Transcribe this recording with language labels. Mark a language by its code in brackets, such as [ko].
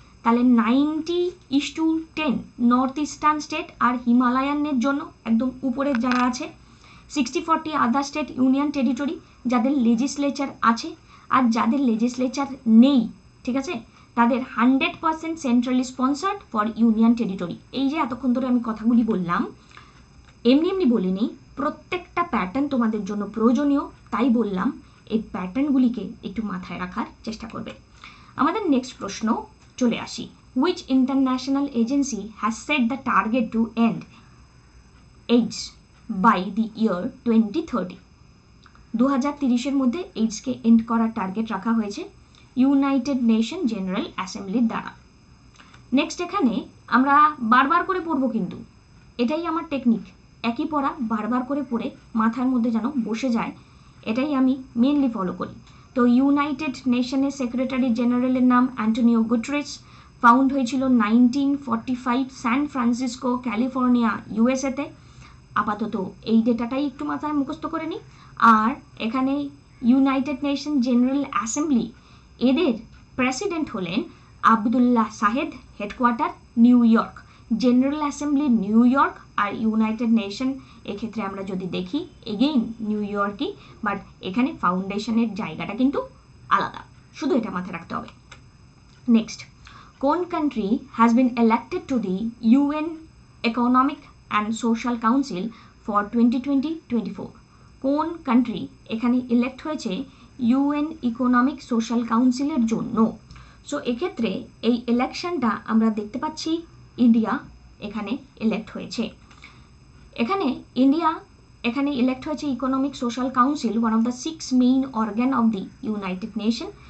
[bn] তাহলে 90:10 north eastern state আর হিমালয়ানের জন্য একদম উপরের যারা আছে, 60-40 আদার স্টেট ইউনিয়ন টেরিটরি যাদের লেজিসলেচার আছে, আর যাদের লেজিসলেচার নেই, ঠিক আছে, তাদের 100% centrally sponsored for union territory. এই যে এতক্ষণ ধরে আমি কথাগুলি বললাম, এমনি এমনি বলিনি, প্রত্যেকটা প্যাটার্ন তোমাদের জন্য প্রয়োজনীয়, তাই বললাম এই প্যাটার্নগুলিকে একটু মাথায় রাখার চেষ্টা করবে। আমাদের নেক্সট প্রশ্ন চলে আসি। [en] Which international agency has set the target to end AIDS by the year 2030? [bn] 2030-এর মধ্যে এইডসকে এন্ড করার টার্গেট রাখা হয়েছে ইউনাইটেড নেশন জেনারেল অ্যাসেম্বলির দ্বারা। নেক্সট এখানে আমরা বারবার করে পড়বো, কিন্তু এটাই আমার টেকনিক, একই পড়া বারবার করে পড়ে মাথার মধ্যে যেন বসে যায়, এটাই আমি মেনলি ফলো করি। তো ইউনাইটেড নেশনের সেক্রেটারি জেনারেলের নাম অ্যান্টোনিও গুটেরেস, ফাউন্ড হয়েছিল 1945 স্যান ফ্রান্সিসকো, ক্যালিফোর্নিয়া, ইউএসএতে। আপাতত এই ডেটাটাই একটু মাথায় মুখস্থ করে নিই। আর এখানে ইউনাইটেড নেশন জেনারেল অ্যাসেম্বলি, এদের প্রেসিডেন্ট হলেন Abdullah Shahed, headquarter new York. General assembly new York আর ইউনাইটেড নেশন এক্ষেত্রে আমরা যদি দেখি এগেইন নিউ ইয়র্কই, বাট এখানে ফাউন্ডেশনের জায়গাটা কিন্তু আলাদা, শুধু এটা মাথায় রাখতে হবে। [en] next, [bn] কোন [en] Country has been elected to the UN Economic and Social Council for 2020-24? [bn] কোন কান্ট্রি এখানে ইলেক্ট হয়েছে ইউএন ইকোনমিক সোশ্যাল কাউন্সিলের জন্য? সো এক্ষেত্রে এই ইলেকশনটা আমরা দেখতে পাচ্ছি ইন্ডিয়া এখানে ইলেক্ট হয়েছে। এখানে ইলেক্ট হয়েছে economic social council, [en] One of the 6 main organ of the united nation.